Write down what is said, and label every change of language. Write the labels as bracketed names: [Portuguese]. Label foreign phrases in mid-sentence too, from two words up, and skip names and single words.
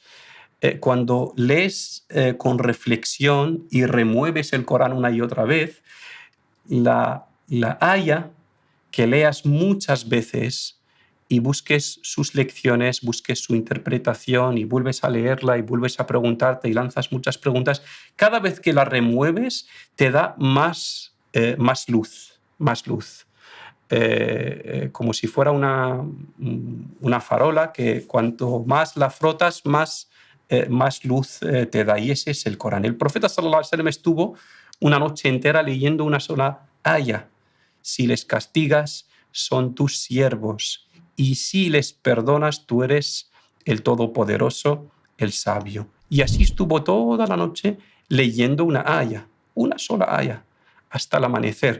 [Spanish] Cuando lees con reflexión y remueves el Corán una y otra vez, la aya que leas muchas veces y busques sus lecciones, busques su interpretación y vuelves a leerla y vuelves a preguntarte y lanzas muchas preguntas, cada vez que la remueves te da más luz, más luz. Como si fuera una farola que cuanto más la frotas, más luz te da. Y ese es el Corán. El profeta [Arabic] صلى الله عليه وسلم [Spanish] estuvo una noche entera leyendo una sola aya. Si les castigas, son tus siervos. Y si les perdonas, tú eres el Todopoderoso, el Sabio. Y así estuvo toda la noche leyendo una aya, una sola aya, hasta el amanecer.